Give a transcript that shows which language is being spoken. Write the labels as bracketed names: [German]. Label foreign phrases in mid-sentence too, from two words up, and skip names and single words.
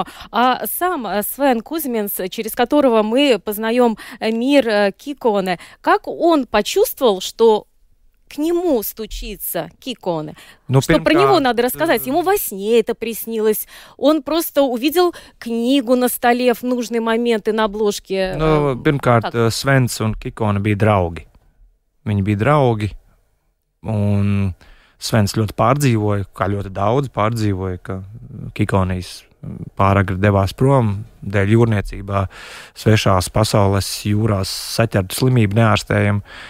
[Russian] А сам Свен Кузминс, через которого мы познаем мир Киконе, как он почувствовал, что к нему стучится Киконе? Что про него надо рассказать? Ему во сне это приснилось. Он просто увидел книгу на столе в нужный момент и на обложке. [Latvian] Pirmkārt, Svens un Kikone bija draugi. Viņi bija draugi, un Svens ļoti pārdzīvoja, kā ļoti daudz pārdzīvoja, ka Kikonijas pāragri devās prom dēļ jūrniecībā, svešās pasaules jūrās saķertu slimību neārstējami.